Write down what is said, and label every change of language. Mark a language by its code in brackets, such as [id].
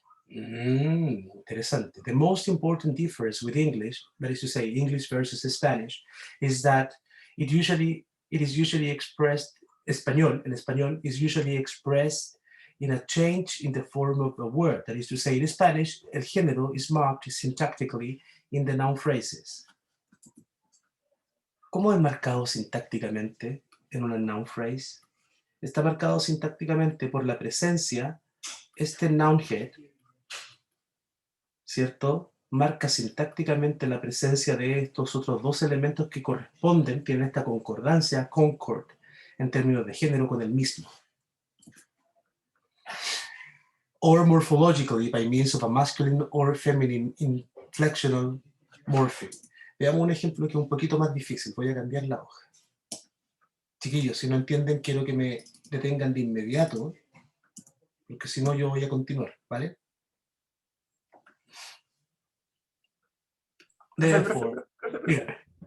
[en] Interesante. The most important difference with English, that is to say, English versus Spanish, is that it is usually expressed, [es] el español [en] is usually expressed in a change in the form of a word. That is to say, in Spanish, el género is marked syntactically in the noun phrases. [es] ¿Cómo es marcado sintácticamente en una noun phrase? Está marcado sintácticamente por la presencia, este noun head, ¿cierto? Marca sintácticamente la presencia de estos otros dos elementos que corresponden, tienen esta concordancia, concord, en términos de género con el mismo. [en] Or morphologically, by means of a masculine or feminine inflectional morpheme. [es] Veamos un ejemplo que es un poquito más difícil. Voy a cambiar la hoja. Chiquillos, si no entienden, quiero que me detengan de inmediato, porque si no yo voy a continuar, ¿vale? [en] Therefore, [es] dígame.